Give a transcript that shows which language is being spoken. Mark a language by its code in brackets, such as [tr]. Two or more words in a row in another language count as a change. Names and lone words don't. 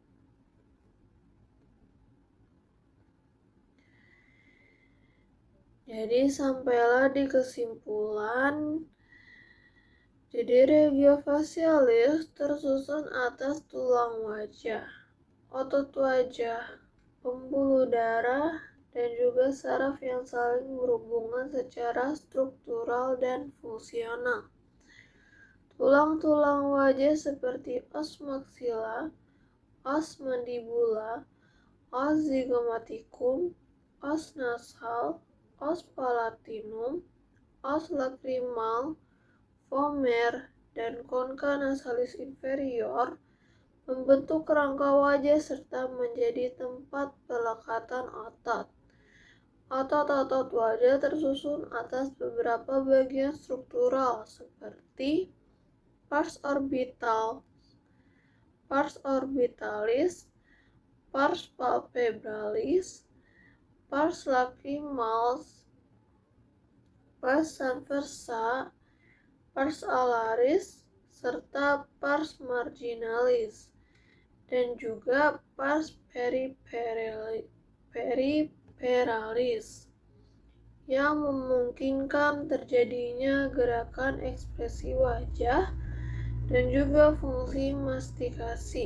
[id] Jadi sampailah di kesimpulan, jadi [la] regio facialis [id] tersusun atas tulang wajah, otot wajah, pembuluh darah, dan juga saraf yang saling berhubungan secara struktural dan fungsional. Tulang-tulang wajah seperti [la] os maxilla, os mandibula, os zygomaticum, os nasal, os palatinum, os lacrimal, vomer, [id] dan [la] concha nasalis inferior [id] membentuk kerangka wajah serta menjadi tempat pelekatan otot. Otot-otot wajah tersusun atas beberapa bagian struktural seperti pars [la] orbitalis, pars palpebralis, pars lacrimalis, pars transversa, pars alaris, serta pars marginalis, [id] dan juga pars periperalis yang memungkinkan terjadinya gerakan ekspresi wajah dan juga fungsi mastikasi.